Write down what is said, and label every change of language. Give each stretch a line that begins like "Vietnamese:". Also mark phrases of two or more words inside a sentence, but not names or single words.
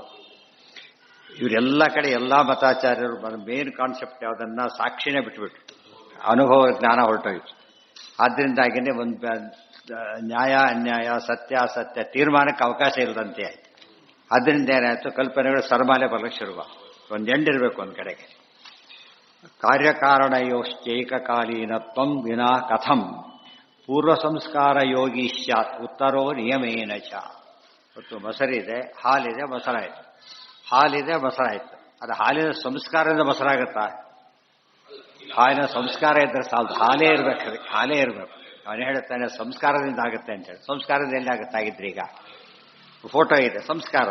Kannada: ಇವರೆಲ್ಲ ಕಡೆ ಎಲ್ಲ ಮತಾಚಾರ್ಯರು
English: main concept
Kannada: ಯಾವುದನ್ನ ಸಾಕ್ಷಿನೇ ಬಿಟ್ಟುಬಿಟ್ಟು ಅನುಭವ ಜ್ಞಾನ ಹೊರಟೋಯ್ತು. ಆದ್ದರಿಂದಾಗಿನೇ ಒಂದು ನ್ಯಾಯ ಅನ್ಯಾಯ, ಸತ್ಯ ಅಸತ್ಯ ತೀರ್ಮಾನಕ್ಕೆ ಅವಕಾಶ ಇಲ್ಲದಂತೆ ಆಯ್ತು. ಆದ್ದರಿಂದ ಏನಾಯಿತು? ಕಲ್ಪನೆಗಳು ಸರಮಾಲೆ ಬರಲಿಕ್ಕೆ ಶುರುವ. ಒಂದು ಎಂಡಿರಬೇಕು ಒಂದು ಕಡೆಗೆ.
Sanskrit: ಕಾರ್ಯಕಾರಣಯೋಶ್ಚೈಕಕಾಲೀನತ್ವಂ ವಿನಾ ಕಥಂ ಪೂರ್ವ ಸಂಸ್ಕಾರ ಯೋಗಿ ಸ್ಯಾತ್ ಉತ್ತರೋ ನಿಯಮೇನ ಚ.
Kannada: ಮತ್ತು ಮೊಸರಿದೆ, ಹಾಲಿದೆ, ಮೊಸರಾಯಿತು. ಹಾಲಿದೆ, ಮೊಸರಾಯಿತು. ಅದು ಹಾಲಿನ ಸಂಸ್ಕಾರದಿಂದ ಮೊಸರಾಗುತ್ತಾ? ಹಾಲಿನ ಸಂಸ್ಕಾರ ಇದ್ರೆ ಸಾಲದು, ಹಾಲೇ ಇರಬೇಕು, ಅದಕ್ಕೆ ಹಾಲೇ ಇರಬೇಕು. ಅವನು ಹೇಳ್ತಾನೆ ಸಂಸ್ಕಾರದಿಂದ ಆಗುತ್ತೆ ಅಂತೇಳಿ. ಸಂಸ್ಕಾರದಿಂದ ಎಲ್ಲಿ ಆಗುತ್ತಾಗಿದ್ರಿ? ಈಗ ಫೋಟೋ ಇದೆ, ಸಂಸ್ಕಾರ.